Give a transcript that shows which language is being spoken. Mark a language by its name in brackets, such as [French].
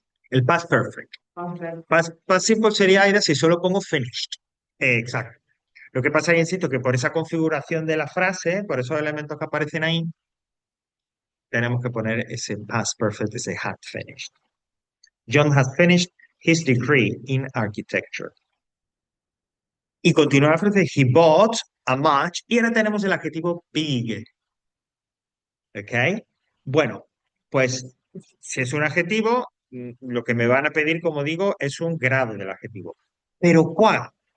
[Spanish] El past perfect. Past simple sería Aida si solo pongo finished. Exacto. Lo que pasa es, insisto, que por esa configuración de la frase, por esos elementos que aparecen ahí, tenemos que poner ese past perfect, ese had finished. [English] John has finished his degree in architecture. [Spanish] Y continúa la frase, [English] he bought a much, [Spanish] y ahora tenemos el adjetivo big. ¿Ok? Bueno, pues si es un adjetivo, lo que me van a pedir, como digo, es un grado del adjetivo. ¿Pero cuál?